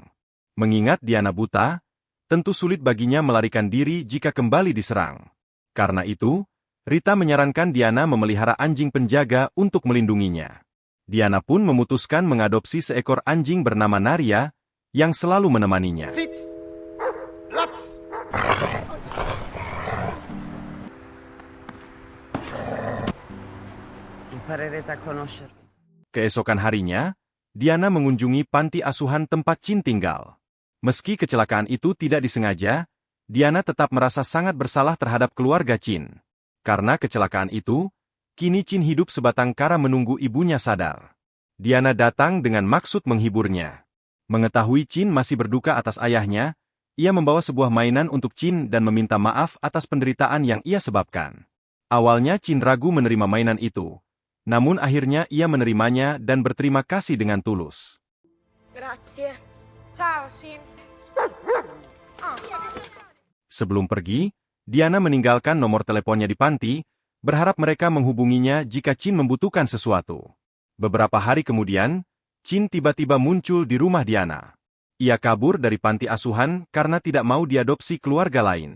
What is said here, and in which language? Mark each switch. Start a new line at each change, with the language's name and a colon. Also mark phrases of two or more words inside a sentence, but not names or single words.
Indonesian: Mengingat Diana buta, tentu sulit baginya melarikan diri jika kembali diserang. Karena itu, Rita menyarankan Diana memelihara anjing penjaga untuk melindunginya. Diana pun memutuskan mengadopsi seekor anjing bernama Naria, yang selalu menemaninya.
Italian: Imparerete a conoscermi.
Indonesian: Keesokan harinya, Diana mengunjungi panti asuhan tempat Chin tinggal. Meski kecelakaan itu tidak disengaja, Diana tetap merasa sangat bersalah terhadap keluarga Chin. Karena kecelakaan itu, kini Chin hidup sebatang kara menunggu ibunya sadar. Diana datang dengan maksud menghiburnya. Mengetahui Chin masih berduka atas ayahnya, ia membawa sebuah mainan untuk Chin dan meminta maaf atas penderitaan yang ia sebabkan. Awalnya Chin ragu menerima mainan itu. Namun akhirnya ia menerimanya dan berterima kasih dengan tulus.
Italian: Grazie. Ciao, Shin.
Indonesian: Sebelum pergi, Diana meninggalkan nomor teleponnya di panti, berharap mereka menghubunginya jika Chin membutuhkan sesuatu. Beberapa hari kemudian, Chin tiba-tiba muncul di rumah Diana. Ia kabur dari panti asuhan karena tidak mau diadopsi keluarga lain.